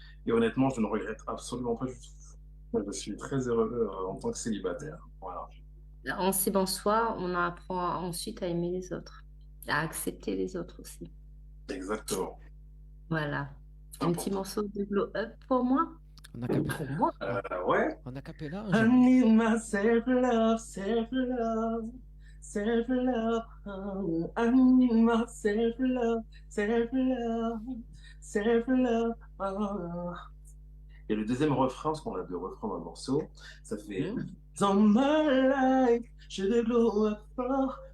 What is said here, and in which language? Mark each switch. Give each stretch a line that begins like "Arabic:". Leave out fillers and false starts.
French: Et honnêtement, je ne regrette absolument pas du tout. Je suis très heureux en tant que célibataire. Voilà. En s'aimant soi, on apprend ensuite à aimer les autres, à accepter les autres aussi. Exactement. Voilà. Un petit Important. morceau de Glow Up pour moi. On a capé. Pour moi. Ouais. On a capé là.
English: I need my self-love, self-love, self-love. Oh, I need my self-love, self-love, self-love. Oh.
French: Et le deuxième refrain, parce qu'on a 2 refrains dans le morceau, ça fait Dans
English: my life,
French: je te glow up fort.